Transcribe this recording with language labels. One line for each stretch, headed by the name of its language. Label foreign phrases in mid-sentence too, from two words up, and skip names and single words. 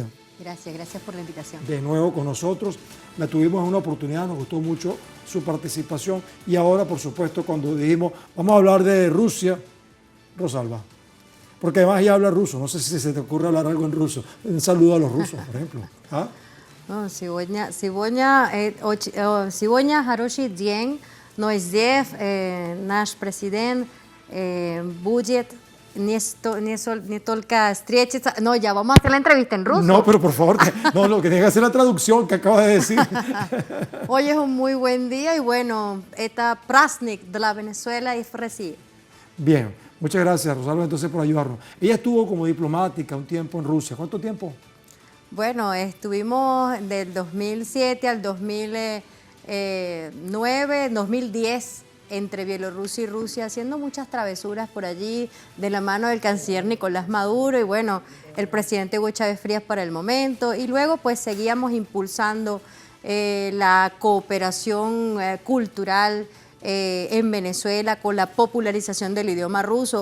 Spanish: Gracias por la invitación. De nuevo con nosotros. La tuvimos en una oportunidad, nos gustó mucho su participación y ahora, por supuesto, cuando dijimos vamos a hablar de Rusia, Rosalba. Porque además ella habla ruso, no sé si se te ocurre hablar algo en ruso. Un saludo a los rusos, por ejemplo. ¿Ah?
Russian: Сегодня хороший день, но здесь наш президент будет не только встретиться.
Spanish: No, ya vamos a hacer la entrevista en ruso. No, pero por favor, no, lo que tiene que hacer es la traducción que acabas de decir. Hoy es un muy buen día y bueno,
Russian: это праздник для Venezuela y Brasil.
Spanish: Bien, muchas gracias Rosalba entonces por ayudarnos. Ella estuvo como diplomática un tiempo en Rusia. ¿Cuánto tiempo? Bueno, estuvimos del 2007 al 2009, 2010 entre Bielorrusia y Rusia haciendo muchas travesuras por allí de la mano del canciller Nicolás Maduro y bueno, el presidente Hugo Chávez Frías para el momento y luego pues seguíamos impulsando la cooperación cultural en Venezuela con la popularización del idioma ruso.